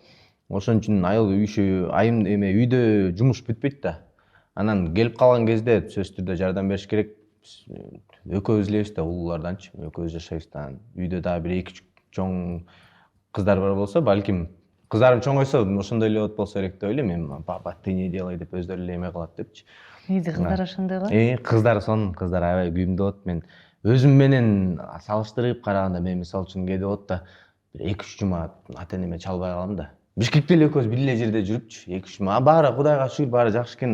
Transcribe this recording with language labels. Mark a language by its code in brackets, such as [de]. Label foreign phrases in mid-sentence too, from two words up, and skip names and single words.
[ky] Ошон үчүн айым үйдө жумуш бүтпөйт да. Анан келип калган кезде сөзсүз түрдө жардам бериш керек. Экөөбүз элебиз да, улууларданчы, экөөбүз жашайбыз да. Үйдө дагы бир эки чоң кыздар бар болсо, балким кыздарым чоңойсо ошондой эле болот болсо керек деп ойлойм. Папа, [ru] ты не делай [ky] деп өздөрү эле эме кылат депчи. Негизи кыздар ошондой го. Кыздар аябай күйүмдүү болот. Мен өзүм менен салыштырып караганда, мен мисалы үчүн кээде болот да, бир 2-3 жума ата энеме чалбай калам да. Бишкекте эле экөөбүз бир эле жерде жүрүпчү, 2-3 жума. Баары Кудайга шүгүр, баары жакшы экен.